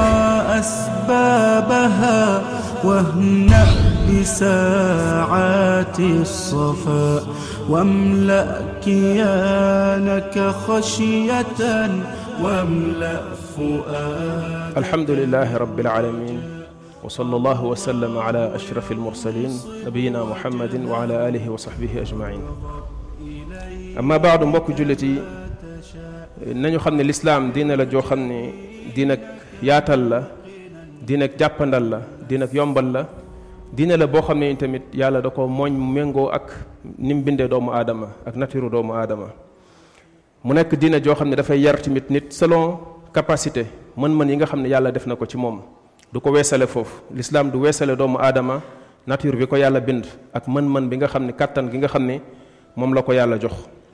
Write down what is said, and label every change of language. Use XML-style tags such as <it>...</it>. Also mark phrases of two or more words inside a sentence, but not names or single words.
<ar>أسبابها واهنأ بساعات الصفاء واملأ كيانك خشية واملأ فؤادك. الحمد لله رب العالمين وصلى الله وسلم على أشرف المرسلين نبينا محمد وعلى آله وصحبه أجمعين. أما بعد</ar> <wo>mbokk jullit yi nañu xam ne lislaam diina la joo xam ne diina yaatal la diina jàppandal la diina yombal la diina la boo xam ne tamit yàlla da ko mooñ méngoo ak ni mu bindee doomu aadama ak nature doomu aadama mu nekk diina joo xam ne dafay yar tamit nit</wo> <fr>selon capacité</fr> <wo>mën-mën yi nga xam ne yàlla def na ko ci moom du ko weesale foofu lislaam du weesale doomu aadama nature bi ko yàlla bind ak mën-mën bi nga xam ne kàttan gi nga xam ne moom la ko yàlla jox</wo>